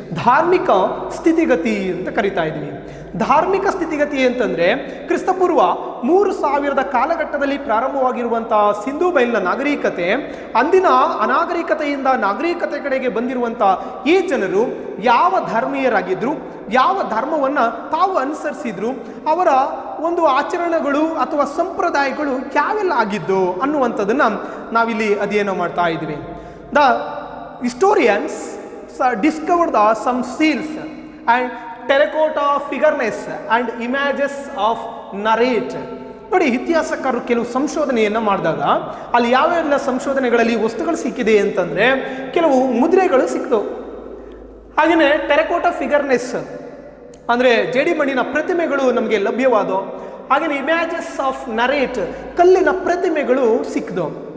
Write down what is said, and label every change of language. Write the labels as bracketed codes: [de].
[kn] ಧಾರ್ಮಿಕ ಸ್ಥಿತಿಗತಿ ಅಂತ ಕರಿತಾ ಇದ್ದೀವಿ. ಧಾರ್ಮಿಕ ಸ್ಥಿತಿಗತಿ ಅಂತಂದರೆ ಕ್ರಿಸ್ತಪೂರ್ವ 3000 ಕಾಲಘಟ್ಟದಲ್ಲಿ ಪ್ರಾರಂಭವಾಗಿರುವಂಥ ಸಿಂಧೂ ಬಯಲಿನ ನಾಗರಿಕತೆ ಅಂದಿನ ಅನಾಗರಿಕತೆಯಿಂದ ನಾಗರಿಕತೆ ಕಡೆಗೆ ಬಂದಿರುವಂಥ ಈ ಜನರು ಯಾವ ಧರ್ಮೀಯರಾಗಿದ್ದರು, ಯಾವ ಧರ್ಮವನ್ನು ತಾವು ಅನುಸರಿಸಿದ್ರು, ಅವರ ಒಂದು ಆಚರಣೆಗಳು ಅಥವಾ ಸಂಪ್ರದಾಯಗಳು ಯಾವೆಲ್ಲ ಆಗಿದ್ದು ಅನ್ನುವಂಥದ್ದನ್ನು ನಾವಿಲ್ಲಿ ಅಧ್ಯಯನ ಮಾಡ್ತಾ ಇದ್ದೀವಿ. [en] The historians discovered some seals and terracotta figurines and images of narrate. [kn] ನೋಡಿ, ಇತಿಹಾಸಕಾರರು ಕೆಲವು ಸಂಶೋಧನೆಯನ್ನು ಮಾಡಿದಾಗ ಅಲ್ಲಿ ಯಾವೆಲ್ಲ ಸಂಶೋಧನೆಗಳಲ್ಲಿ ವಸ್ತುಗಳು ಸಿಕ್ಕಿದೆ ಅಂತಂದರೆ ಕೆಲವು ಮುದ್ರೆಗಳು ಸಿಕ್ತು. ಹಾಗೆಯೇ ಟೆರಕೋಟಾ ಫಿಗರ್ನೆಸ್ ಅಂದರೆ ಜೇಡಿಮಣ್ಣಿನ ಪ್ರತಿಮೆಗಳು ನಮಗೆ ಲಭ್ಯವಾದವು. ಹಾಗೆಯೇ [en] images of narrate [kn] ಕಲ್ಲಿನ ಪ್ರತಿಮೆಗಳು ಸಿಕ್ಕಿದವು.